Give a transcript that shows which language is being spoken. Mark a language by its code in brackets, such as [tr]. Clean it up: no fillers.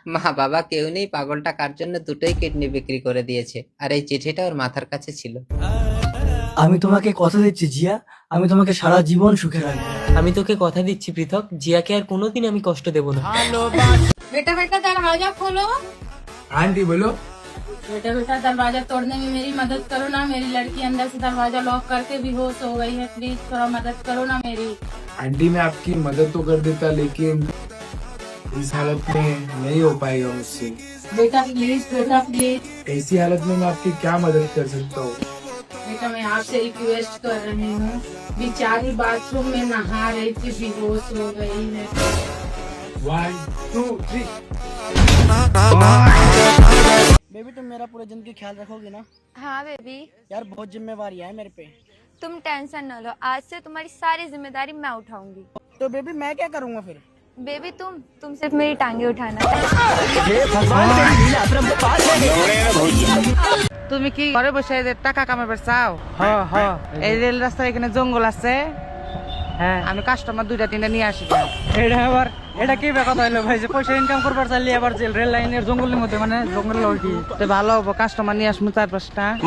[bn] মা বাবা কেউ নেই, পাগলটা কার জন্য দুটোই কিডনি বিক্রি করে দিয়েছে, আর এই চিঠিটা ওর মাথার কাছে ছিল। আমি তোমাকে কথা দিচ্ছি জিয়া, আমি তোমাকে সারা জীবন সুখে রাখবো। আমি তোকে কথা দিচ্ছি পৃথক, জিয়াকে আর কোনোদিন আমি কষ্ট দেব না। [hi] बेटा बेटा दरवाजा खोलो। आंटी बोलो। बेटा बेटा दरवाजा तोड़ने में मेरी मदद करो ना, मेरी लड़की अंदर से दरवाजा लॉक करके बेहोश हो गई है, प्लीज थोड़ा मदद करो ना मेरी। आंटी मैं आपकी मदद तो कर देता, लेकिन इस हालत में नहीं हो पाएगा मुझसे। बेटा प्लीज, बेटा प्लीज। ऐसी हालत में मैं आपकी क्या मदद कर सकता हूँ? बेटा मैं आपसे रिक्वेस्ट कर रही हूँ, बेचारी बाथरूम में नहा रही थी, बेहोश हो गई है। 1 2 3 बेबी तुम मेरा पूरे दिन की ख्याल रखोगी ना? हाँ बेबी, यार बहुत जिम्मेवारी है मेरे पे। तुम टेंशन न लो, आज से तुम्हारी सारी जिम्मेदारी मैं उठाऊंगी। तो बेबी मैं क्या करूँगा फिर? बेबी तुम सिर्फ मेरी टांगे उठाना। [bn] তুমি কি ঘরে বসে এদের টাকা কামাবার চাও? হ্যাঁ হ্যাঁ, এই রেল রাস্তার এখানে জঙ্গল আছে, হ্যাঁ আমি কাস্টমার 2-3টা নিয়ে আসি। এটা আবার এটা কি কথা হইলো ভাই, যে পয়সা ইনকাম করবার চাইলে আবার যে রেল লাইনের জঙ্গলের মধ্যে মানে জঙ্গল লড়কি তো ভালো হবো, কাস্টমার নিয়ে আসবো 4-5টা।